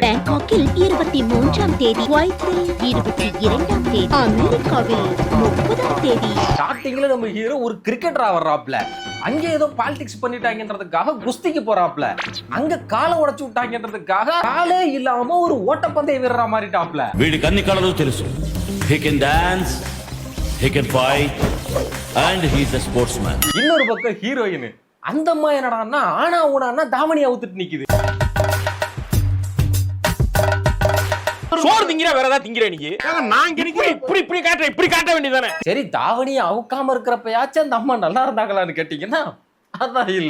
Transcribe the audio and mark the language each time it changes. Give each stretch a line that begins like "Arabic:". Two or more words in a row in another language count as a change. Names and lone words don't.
Tamil: பேங்காக்கில் 23ஆம் தேதி, குவைத்தில் 22ஆம் தேதி, அமெரிக்காவில் 30ஆம் தேதி. ஸ்டார்டிங்ல நம்ம ஹீரோ ஒரு கிரிக்கெட்டரா வர்றாப்ல, அங்க ஏதோ பாலிடிக்ஸ் பண்ணிட்டாங்கன்றதுக்காக குஸ்திக்கு போறாப்ல, அங்க காலை உடைச்சு விட்டாங்கன்றதுக்காக காலே இல்லாம ஒரு ஓட்டப்பந்தய வீரரா மாறிட்டாப்ல.
Telugu: వీడి కన్ని కళలు తెలుసు.
English: He can dance, he can fight and he is a sportsman.
Tamil: இன்னொரு பக்கம் ஹீரோயின் அந்த அம்மா என்னடான்னா ஆனா ஊனா தாவணி அவுத்துட்டு நிக்குது. சோறு திங்கிற வேற ஏதாவது திங்கிற நீ? நான் இப்படி காட்ட வேண்டியதானே. சரி, தாவணியை அவுக்காம இருக்கிறப்பயாச்சும் அந்த அம்மா நல்லா இருந்தாங்களான்னு கேட்டீங்கன்னா அதான் இல்ல.